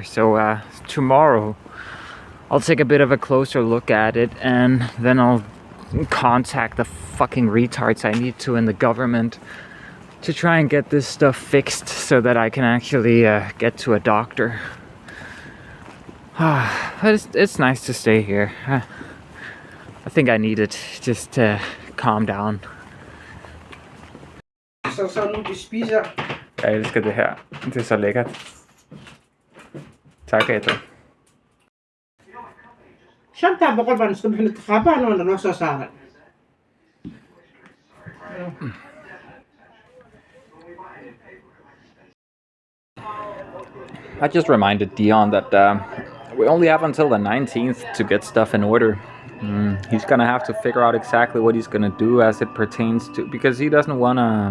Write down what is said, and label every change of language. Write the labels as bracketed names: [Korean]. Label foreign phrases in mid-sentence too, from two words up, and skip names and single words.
[English] So tomorrow I'll take a bit of a closer look at it, and then I'll contact the fucking retards I need to in the government to try and get this stuff fixed so that I can actually get to a doctor. But it's nice to stay here. I think I need it just to calm down. [Danish] Så nu de spiser. Jeg elsker det her. Det er så lækkert. Tak, Etta. Shanta bokol ban sto bin trapa no no so sara. [English] I just reminded Dion that we only have until the 19th to get stuff in order. He's gonna have to figure out exactly what he's gonna do as it pertains to, because he doesn't wanna.